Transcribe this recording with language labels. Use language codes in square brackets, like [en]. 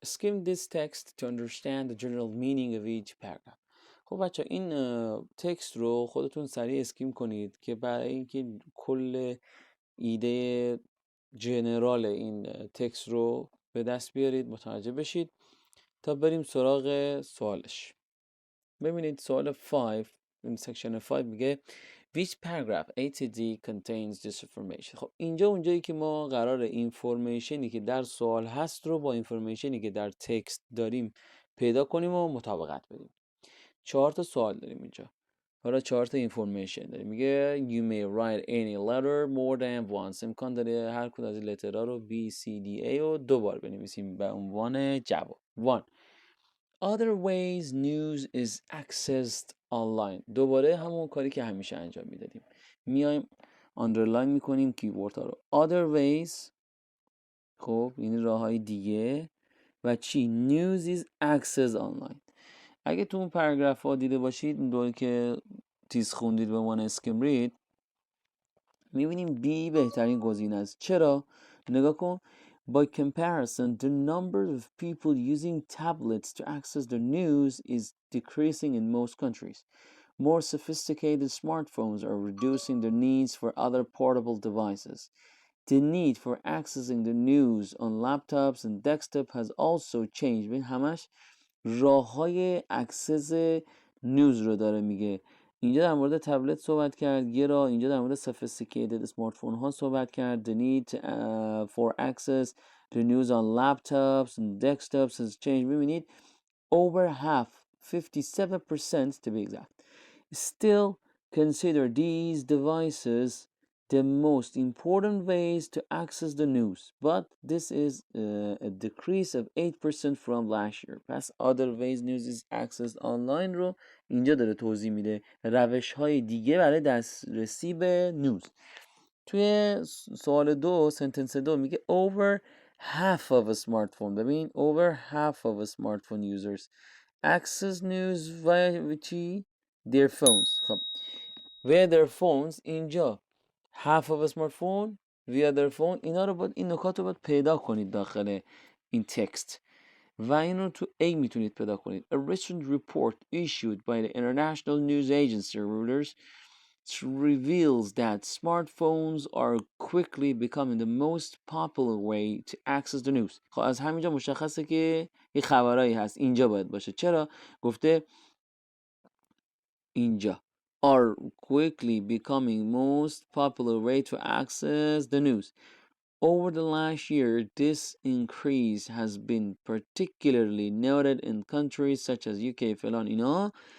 [en] Skim this text to understand the general meaning of each paragraph. [fa] خب بچه این تکست رو خودتون سریع اسکیم کنید که برای اینکه کل ایده جنرال این تکست رو به دست بیارید، متوجه بشید تا بریم سراغ سوالش. ببینید سوال 5 این سکشن 5 میگه [en] which paragraph A to D contains this information. [fa] خب اینجا اونجایی که ما قرار اینفورمیشنی که در سوال هست رو با اینفورمیشنی که در تکست داریم پیدا کنیم و مطابقت بدیم. 4 تا سوال داریم اینجا. حالا 4 تا اینفورمیشن داریم. میگه [en] you may write any letter more than once. [fa] امکان داره هر کدوم از این لترها رو B, C, D, A رو دو بار بنویسیم به عنوان جواب. 1. [en] Other ways news is accessed online. [fa] دوباره همون کاری که همیشه انجام میدادیم. میایم آندرلاین میکنیم کیورد ها رو. [en] Other ways، [fa] خب این راه های دیگه و چی؟ [en] News is accessed online. [fa] اگه تو اون پاراگراف ها دیده باشید اون دوی که تیز خوندید به عنوان اسکیم رید، میبینیم B بهترین گزینه است. چرا؟ نگاه کن. [en] By comparison, the number of people using tablets to access the news is decreasing in most countries. More sophisticated smartphones are reducing the needs for other portable devices. The need for accessing the news on laptops and desktop has also changed. [fa] ببین همش راه‌های اکسس نیوز رو داره میگه. اینجا در مورد تبلت صحبت کرد یه راه، اینجا در مورد sophisticated اسمارت ها صحبت کرد. [en] The need for access to news on laptops and desktops has changed. [fa] ببینید [en] over half 57% to be exact still consider these devices the most important ways to access the news, but this is a decrease of 8% from last year. [fa] پس [en] other ways news is accessed online [fa] رو اینجا داره توضیح میده، روش های دیگه برای دسترسی به نیوز. توی سوال 2 سنتنس 2 میگه [en] over half of a smartphone. [fa] ببین [en] over half of a smartphone users access news via [fa] چی؟ [en] their phones. [fa] خب [en] via their phones [fa] اینجا [en] half of a smartphone via their phone، [fa] اینا رو باید، این نکات رو باید پیدا کنید داخل این تکست و این رو تو A میتونید پیدا کنید. [en] A recent report issued by the International News Agency Reuters reveals that smartphones are quickly becoming the most popular way to access the news. [fa] خب از همینجا مشخصه که یه خبرایی هست اینجا باید باشه. چرا؟ گفته اینجا [en] are quickly becoming most popular way to access the news. Over the last year, this increase has been particularly noted in countries such as UK, [fa] فلان اینا.